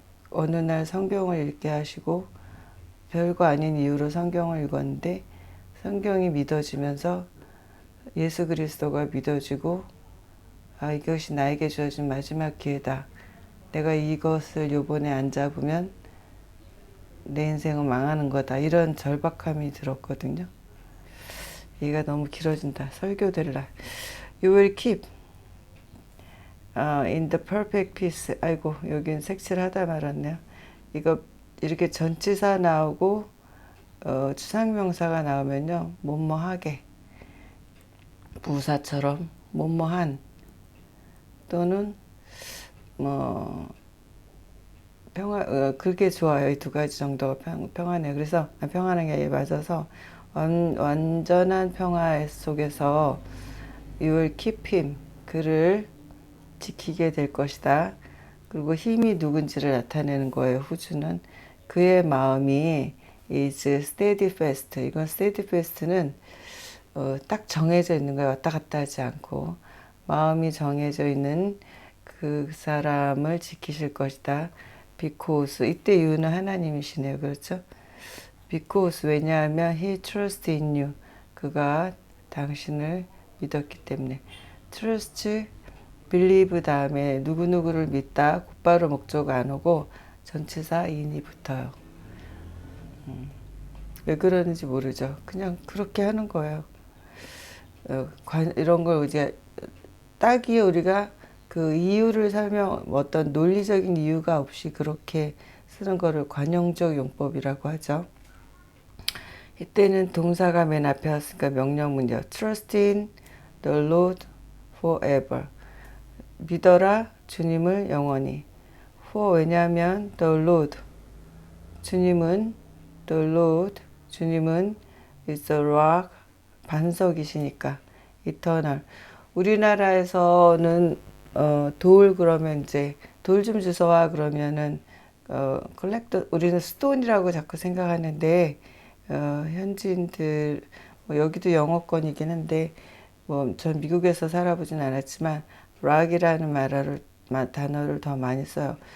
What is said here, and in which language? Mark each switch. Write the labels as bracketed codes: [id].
[ko] 어느 날 성경을 읽게 하시고 별거 아닌 이유로 성경을 읽었는데 성경이 믿어지면서 예수 그리스도가 믿어지고, 아, 이것이 나에게 주어진 마지막 기회다. 내가 이것을 요번에 안 잡으면 내 인생은 망하는 거다. 이런 절박함이 들었거든요. 얘가 너무 길어진다. 설교 될라. [en] You will keep in the perfect peace. [ko] 아이고, 여긴 색칠하다 말았네요. 이거 이렇게 전치사 나오고 추상명사가 나오면요, 뭐뭐하게, 부사처럼 뭐뭐한, 또는 뭐 그게 좋아요. 이 두 가지 정도가 평안해요. 그래서 평안한 게 맞아서 완전한 평화 속에서 [en] you will keep him, [ko] 그를 지키게 될 것이다. 그리고 힘이 누군지를 나타내는 거예요. 후주는 그의 마음이 [en] is steadfast. [ko] 이건 steadfast는 딱 정해져 있는 거예요. 왔다 갔다 하지 않고 마음이 정해져 있는 그 사람을 지키실 것이다. because, 이때 이유는 하나님이시네요. 그렇죠? [en] because, [ko] 왜냐하면 [en] he trusts in you. [ko] 그가 당신을 믿었기 때문에. trust, believe 다음에 누구누구를 믿다 곧바로 목적 안 오고 전치사 in이 붙어요. 왜 그러는지 모르죠. 그냥 그렇게 하는 거예요. 이런 걸 이제 딱이 우리가 그 이유를 어떤 논리적인 이유가 없이 그렇게 쓰는 거를 관용적 용법이라고 하죠. 이때는 동사가 맨 앞에 왔으니까 명령문이요. [en] Trust in the Lord forever. [ko] 믿어라 주님을 영원히. [en] For, [ko] 왜냐하면 [en] the Lord, [ko] 주님은 [en] the Lord, 주님은 is a rock, [ko] 반석이시니까. [en] eternal. [ko] 우리나라에서는 돌 그러면 이제 돌 좀 주워와 그러면은 컬렉터, 우리는 스톤이라고 자꾸 생각하는데 현지인들 뭐 여기도 영어권이긴 한데 뭐 전 미국에서 살아보진 않았지만 락이라는 단어를 더 많이 써요.